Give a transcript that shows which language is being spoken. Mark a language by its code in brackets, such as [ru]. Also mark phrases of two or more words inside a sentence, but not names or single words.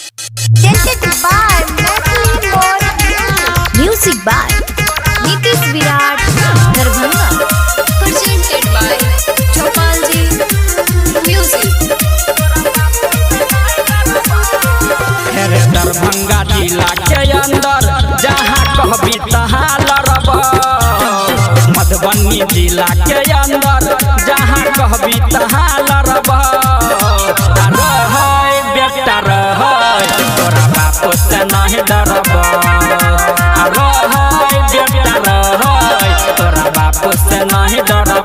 [en] Presented by Natalie Moore Music by Nitish Virat Darbhanga. Presented by Chopalji Music. [mai] दरभंगा जिला के अंदर जहाँ कहबी तहाँ लड़ब, मधुबनी जिला के अंदर जहाँ कहबी तहाँ लड़ब। बेटा रह तोरा बाप से नहीं डरब, बेटा रह तोरा बाप से नहीं डरब।